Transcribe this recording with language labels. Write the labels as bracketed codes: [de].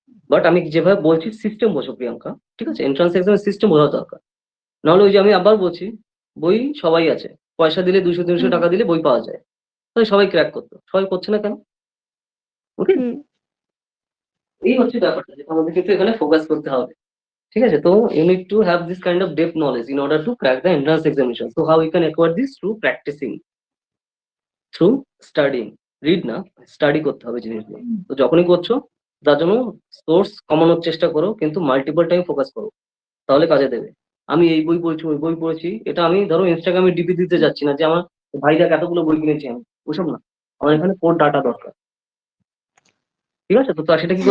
[bn] But আমি যেভাবে বলছি সিস্টেম বোঝো প্রিয়াঙ্কা, ঠিক আছে? এন্ট্রান্স এক্সামের সিস্টেম বোঝা দরকার। নাহলে ওই যে আমি আবার বলছি, বই সবাই আছে, পয়সা দিলে 200-300 টাকা দিলে বই পাওয়া যায়, তাহলে সবাই ক্র্যাক করতো, সবাই করছে না কেন? ওকে, হুম এই হচ্ছে ব্যাপারটা যেটা আমাদের কিন্তু এখানে ফোকাস করতে হবে, ঠিক আছে? [en] তো you need to have this kind of depth knowledge in order to crack the entrance examination. So how you can acquire this? Through practicing, through studying. [bn] Read না, স্টাডি করতে হবে জিনিসগুলো। তো যখনই করছো, তার জন্য সোর্স কমানোর চেষ্টা করো, কিন্তু মাল্টিপল টাইম ফোকাস করো, তাহলে কাজে দেবে। আমি এই বই পড়েছি, ওই বই পড়েছি, এটা আমি ধরো ইনস্টাগ্রামে ডিপি দিতে যাচ্ছি না যে আমার ভাই দেখ এতগুলো বই কিনেছি আমি, ওসব না। আমার এখানে কোর ডাটা দরকার, ঠিক আছে? তো সেটা কি করে